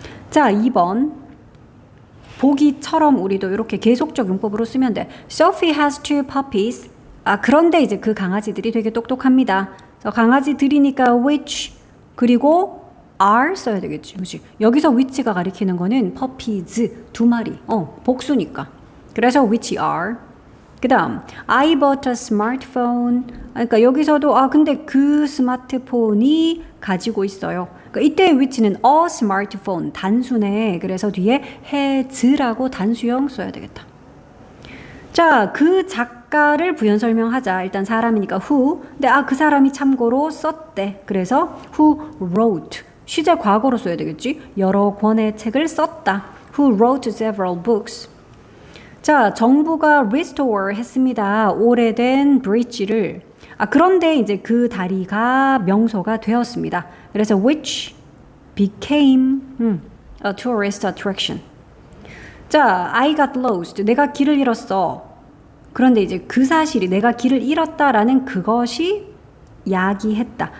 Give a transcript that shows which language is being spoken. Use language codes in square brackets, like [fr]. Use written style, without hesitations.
[ko] 자, 2번 보기처럼 우리도 이렇게 계속적 용법으로 쓰면 돼. [en] Sophie has 2 puppies. [ko] 그런데 이제 그 강아지들이 되게 똑똑합니다. 강아지들이니까 which 그리고 are 써야 되겠지. 그치? 여기서 which가 가리키는 거는 puppies 2마리. 복수니까. [en] 그래서 which are. [ko] 그 다음 [en] I bought a smartphone. [ko] 그러니까 여기서도 근데 그 스마트폰이 가지고 있어요. 그러니까 이때 which는 a smartphone 단수네. 그래서 뒤에 has라고 단수형 써야 되겠다. 자, 그 작가를 부연 설명하자. 일단 사람이니까 who. 근데 그 사람이 참고로 썼대. [en] 그래서 who wrote. [ko] 시제 과거로 써야 되겠지? 여러 권의 책을 썼다. [en] Who wrote several books. [ko] 자, 정부가 restore 했습니다. 오래된 bridge를. 그런데 이제 그 다리가 명소가 되었습니다. [en] 그래서 which became a tourist attraction. [ko] 자, [en] I got lost. [ko] 내가 길을 잃었어. 그런데 이제 그 사실이 내가 길을 잃었다라는 그것이 야기했다.